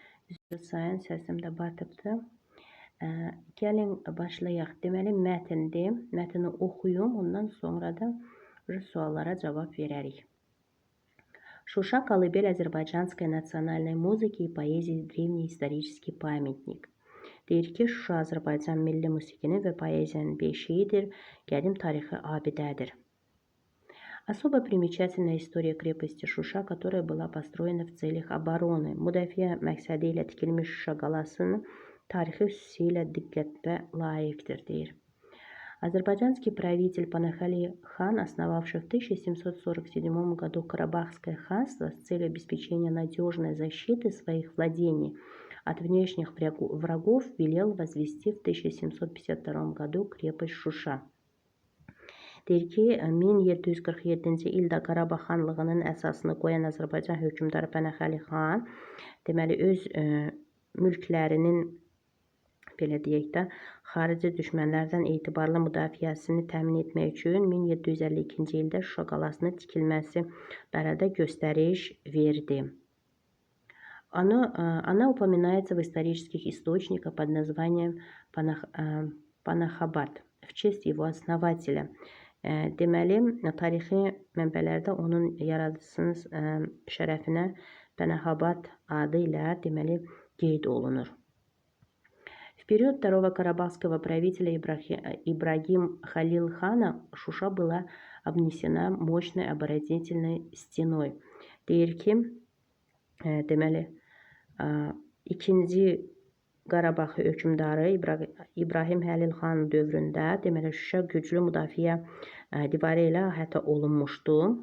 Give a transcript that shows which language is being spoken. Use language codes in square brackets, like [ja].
[az] Üzr sayın, səsim də batıbdır. Gəlin başlayaq. Deməli, mətndir. Mətni oxuyum, ondan sonra da suallara cavab verərik. [ru] Шуша – колыбель азербайджанской национальной музыки и поэзии, древний исторический памятник. [az] Deyir ki, Şuşa Azərbaycan milli musiqinin və poeziyanın beşiğidir, qədim tarixi abidədir. [ru] Особо примечательна история крепости Шуша, которая была построена в целях обороны. [az] Müdafiə məqsədi ilə tikilmiş Şuşa qalasının tarixi xüsusilə diqqətə layiqdir, deyir. [ru] Азербайджанский правитель Панахали хан, основавший в 1747 году Карабахское ханство с целью обеспечения надежной защиты своих владений от внешних врагов, велел возвести в 1752 году крепость Шуша. [az] Deyir ki, 1747-ci ildə Qarabağ xanlığının əsasını qoyan Azərbaycan hökmdarı Pənahəli xan, deməli, öz mülklərinin, belə deyək də, xarici düşmənlərdən etibarlı müdafiəsini təmin etmək üçün 1752-ci ildə Şuşa qalasının tikilməsi barədə göstəriş verdi. [ru] Она упоминается в исторических источниках под названием Панахабад в честь его основателя. [az] Deməli, tarixi mənbələrdə onun yaradıcısının şərəfinə Pənahabad adı ilə deməli qeyd olunur. [ru] В период второго карабахского правителя Ибрагим Халил хана Шуша была обнесена мощной оборонительной стеной. [az] Deyir ki, deməli, ikinci Qarabağ hökmdarı İbrahim Xəlil xan dövründə deməli Şuşa güclü müdafiə divarı ilə əhatə olunmuşdu.